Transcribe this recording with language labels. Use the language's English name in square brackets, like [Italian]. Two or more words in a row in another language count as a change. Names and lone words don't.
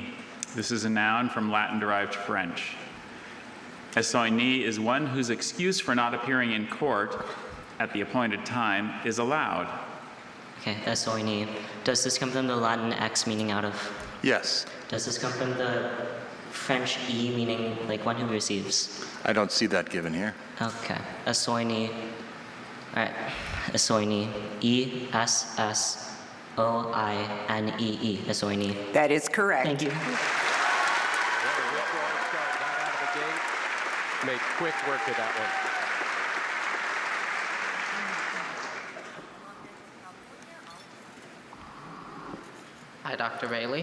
[English] This is a noun from Latin-derived French. Esoini is one whose excuse for not appearing in court at the appointed time is allowed. Okay, that's what we need. Does this come from the Latin X meaning out of? Yes, Does this come from the French E meaning like one who receives? I don't see that given here. Okay, Esoini. All right, Esoini. E-S-S-O-I-N-E-E. Esoini. That is correct. Thank you. Make quick work of that one. Hi, Dr. Bailey.